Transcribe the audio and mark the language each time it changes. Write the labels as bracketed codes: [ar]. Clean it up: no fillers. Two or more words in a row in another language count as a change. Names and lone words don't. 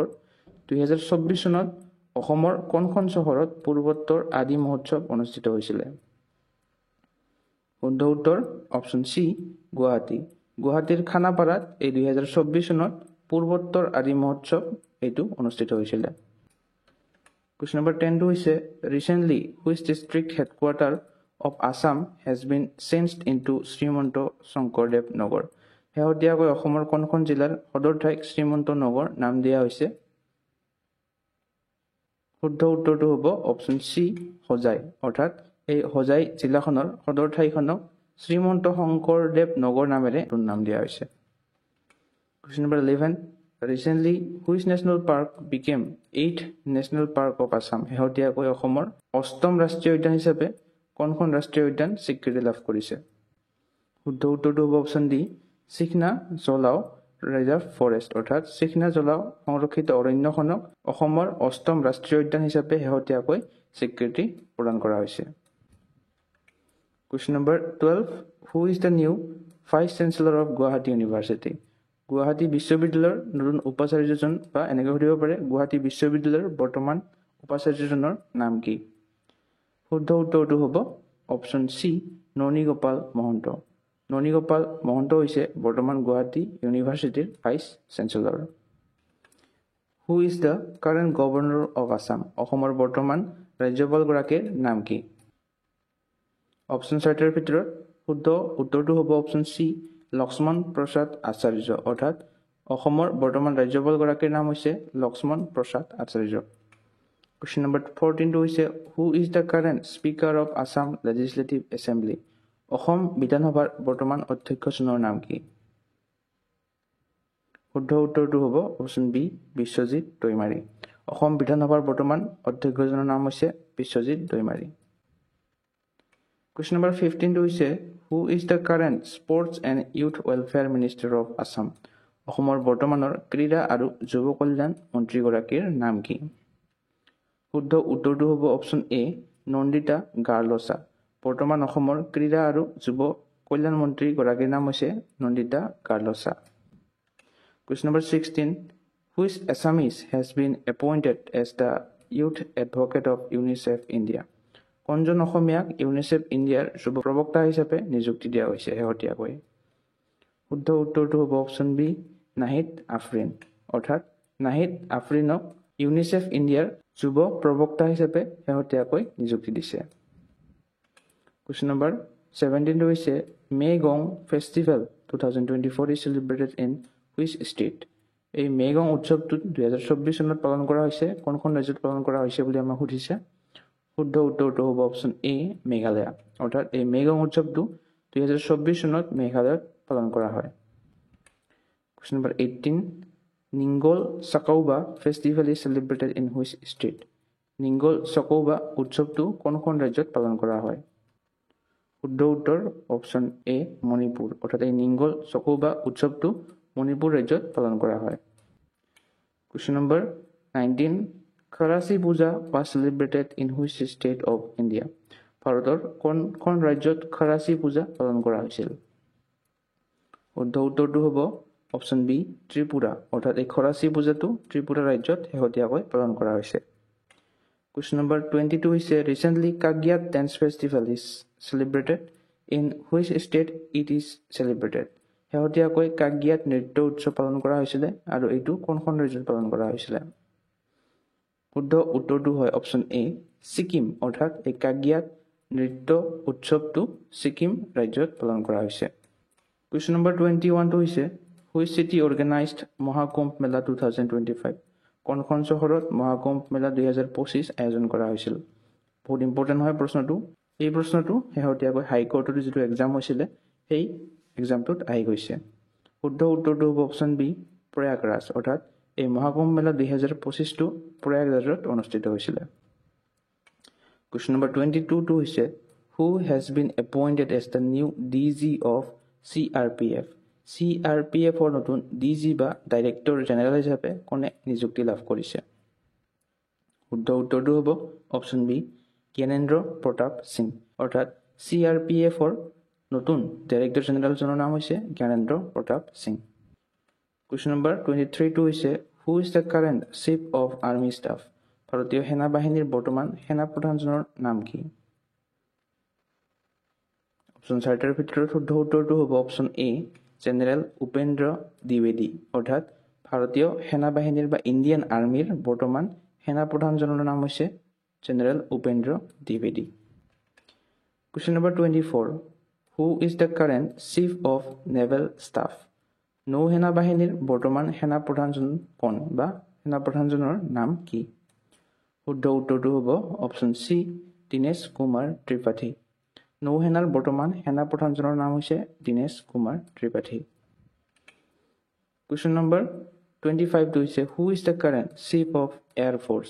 [as] 2024 চনত অসমৰ কোনখন চহৰত পূৰ্বোত্তৰ আদি মহোৎসৱ অনুষ্ঠিত হৈছিলে? শুদ্ধ উত্তৰ [en] option C, [as] গুৱাহাটী। গুৱাহাটীৰ খানাপাৰাত এই 2024 চনত পূৰ্বোত্তৰ আদি মহোৎসৱ এইটো অনুষ্ঠিত হৈছিলে। [en] Question number 10 [as] হৈছে [en] recently which district headquarter of Assam has been changed into [as] শ্ৰীমন্ত শংকৰদেৱ নগৰ শেহতীয়াকৈ অসমৰ কোনখন জিলাৰ সদৰ ঠাইক শ্ৰীমন্ত নগৰ নাম দিয়া হৈছে শুদ্ধ উত্তৰটো হ'ব [en] option C [as] হোজাই অৰ্থাৎ এই হোজাই জিলাখনৰ সদৰ ঠাইখনক শ্ৰীমন্ত শংকৰদেৱ নগৰ নামেৰে নাম দিয়া হৈছে [en] Question number 11 Recently which national park became 8th national park of Assam [as] শেহতীয়াকৈ অসমৰ অষ্টম ৰাষ্ট্ৰীয় উদ্যান হিচাপে কোনখন ৰাষ্ট্ৰীয় উদ্যান স্বীকৃতি লাভ কৰিছে শুদ্ধ উত্তৰটো হ'ব [en] option D [as] চিখনা জলাও ৰিজাৰ্ভ ফৰেষ্ট অৰ্থাৎ চিখনা জলাও সংৰক্ষিত অৰণ্যখনক অসমৰ অষ্টম ৰাষ্ট্ৰীয় উদ্যান হিচাপে শেহতীয়াকৈ স্বীকৃতি প্ৰদান কৰা হৈছে [en] Question number 12 Who is the new Vice Chancellor of Guwahati University [as] গুৱাহাটী বিশ্ববিদ্যালয়ৰ নতুন উপাচাৰ্যজন বা এনেকৈ সুধিব পাৰে গুৱাহাটী বিশ্ববিদ্যালয়ৰ বৰ্তমান উপাচাৰ্যজনৰ নাম কি শুদ্ধ উত্তৰটো হ'ব [en] option C [as] ননীগোপাল মহন্ত ননীগোপাল মহন্ত হৈছে বৰ্তমান গুৱাহাটী ইউনিভাৰ্চিটিৰ [en] vice chancellor [as] Who [en] is the current governor of Assam [as] অসমৰ বৰ্তমান ৰাজ্যপালগৰাকীৰ নাম কি অপচন চাৰিটাৰ ভিতৰত শুদ্ধ উত্তৰটো হ'ব [en] option C [as] লক্ষ্মণ প্ৰসাদ আচাৰ্য অৰ্থাৎ অসমৰ বৰ্তমান ৰাজ্যপালগৰাকীৰ নাম হৈছে লক্ষ্মণ প্ৰসাদ আচাৰ্য [en] Question number 14 [as] টো হৈছে [en] Who is the current speaker of Assam Legislative Assembly [as] অসম বিধানসভাৰ বৰ্তমান অধ্যক্ষজনৰ নাম কি শুদ্ধ উত্তৰটো হ'ব [en] option B [as] বিশ্বজিৎ দৈমাৰী অসম বিধানসভাৰ বৰ্তমান অধ্যক্ষজনৰ নাম হৈছে বিশ্বজিৎ দৈমাৰী [en] Question number 15 [as] টো হৈছে [en] Who is the current Sports and Youth Welfare Minister of Assam [as] অসমৰ বৰ্তমানৰ ক্ৰীড়া আৰু যুৱ কল্যাণ মন্ত্ৰীগৰাকীৰ নাম কি শুদ্ধ উত্তৰটো হ'ব [en] option A [as] নন্দিতা গাৰ্লছা বৰ্তমান অসমৰ ক্ৰীড়া আৰু যুৱ কল্যাণ মন্ত্ৰীগৰাকীৰ নাম হৈছে নন্দিতা গাৰ্লছা [en] Question number 16 Which Assamese has been appointed as the Youth Advocate of UNICEF India [as] কোনজন অসমীয়াক ইউনিচেফ ইণ্ডিয়াৰ যুৱ প্ৰবক্তা হিচাপে নিযুক্তি দিয়া হৈছে শেহতীয়াকৈ শুদ্ধ উত্তৰটো হ'ব [en] option B [as] নাহিদ আফৰিন অৰ্থাৎ নাহিদ আফৰিনক ইউনিচেফ ইণ্ডিয়াৰ যুৱ প্ৰবক্তা হিচাপে শেহতীয়াকৈ নিযুক্তি দিছে [en] Question number 17 [as] টো হৈছে [en] Megong festival 2024 is celebrated in which state [as] এই মেগং উৎসৱটো 2024 চনত পালন কৰা হৈছে কোনখন ৰাজ্যত পালন কৰা হৈছে বুলি আমাক সুধিছে শুদ্ধ উত্তৰটো হ'ব [en] option A [as] মেঘালয় অৰ্থাৎ এই মেগং উৎসৱটো 2024 চনত মেঘালয়ত পালন কৰা হয় [en] Question number 18 Ningol Chakouba festival is celebrated in which state [as] নিংগল চাকৌবা উৎসৱটো কোনখন ৰাজ্যত পালন কৰা হয় শুদ্ধ উত্তৰ [en] option A [as] মণিপুৰ অৰ্থাৎ এই নিংগল চাকৌবা উৎসৱটো মণিপুৰ ৰাজ্যত পালন কৰা হয় [en] Question number 19 Kharasi Puja was celebrated in which state of India [as] ভাৰতৰ কোনখন ৰাজ্যত খাৰাসী পূজা পালন কৰা হৈছিল শুদ্ধ উত্তৰটো হ'ব [en] option B [as] ত্ৰিপুৰা অৰ্থাৎ এই খাৰাসী পূজাটো ত্ৰিপুৰা ৰাজ্যত শেহতীয়াকৈ পালন কৰা হৈছে [en] Question number 22 [as] হৈছে [en] recently Kagyat dance festival is celebrated in which state it is celebrated [as] শেহতীয়াকৈ কাগিয়াত নৃত্য উৎসৱ পালন কৰা হৈছিল আৰু এইটো কোনখন ৰাজ্যত পালন কৰা হৈছিল শুদ্ধ উত্তৰটো হয় [en] option A [as] সিকিম অৰ্থাৎ এই কাগিয়াত নৃত্য উৎসৱটো সিকিম ৰাজ্যত পালন কৰা হৈছে [en] Question number 21 [as] টো হৈছে [en] which city organized [as] মহাকুম্ভ মেলা 2025 কোনখন চহৰত মহাকুম্ভ মেলা 2025 আয়োজন কৰা হৈছিল বহুত ইম্পৰ্টেন্ট হয় প্ৰশ্নটো এই প্ৰশ্নটো শেহতীয়াকৈ হাইকোৰ্টৰ যিটো এক্সাম হৈছিল সেই এক্সামটোত আহি গৈছে শুদ্ধ উত্তৰটো হ'ব [en] option B [as] প্ৰয়াগৰাজ অৰ্থাৎ এই মহাকুম্ভ মেলা 2025 টো প্ৰয়াগৰাজত অনুষ্ঠিত হৈছিল [en] Question number 22 [as] টো হৈছে [en] who has been appointed as the new DG of CRPF [as] CRPF ৰ নতুন DG বা [en] director general [as] হিচাপে কোনে নিযুক্তি লাভ কৰিছে শুদ্ধ উত্তৰটো হ'ব [en] option B [as] জ্ঞানেন্দ্ৰ প্ৰতাপ সিং অৰ্থাৎ CRPF ৰ নতুন [en] director general [as] নাম হৈছে জ্ঞানেন্দ্ৰ প্ৰতাপ সিং [en] Question number 23 [as] টো হৈছে [en] who is the current chief of army staff [as] ভাৰতীয় সেনা বাহিনীৰ বৰ্তমান সেনা প্ৰধানজনৰ নাম কি অপচন চাৰিটাৰ ভিতৰত শুদ্ধ উত্তৰটো হ'ব [en] option A [as] জেনেৰেল উপেন্দ্ৰ দ্বিবেদী অৰ্থাৎ ভাৰতীয় সেনা বাহিনীৰ বা [en] Indian army [as] বৰ্তমান সেনা প্ৰধানজনৰ নাম হৈছে জেনেৰেল উপেন্দ্ৰ দ্বিবেদী। [en] Question number 24. Who is the current Chief of Naval Staff? [as] নৌসেনা বাহিনীৰ বৰ্তমান সেনা প্ৰধানজন কোন বা সেনা প্ৰধানজনৰ নাম কি? শুদ্ধ উত্তৰটো হ'ব [en] option C [as] দীনেশ কুমাৰ ত্ৰিপাঠী। নৌসেনাৰ বৰ্তমান সেনা প্ৰধানজনৰ নাম হৈছে দীনেশ কুমাৰ ত্ৰিপাঠী। [en] Question number 25 [as] টো হৈছে [en] Who is the current Chief of Air Force?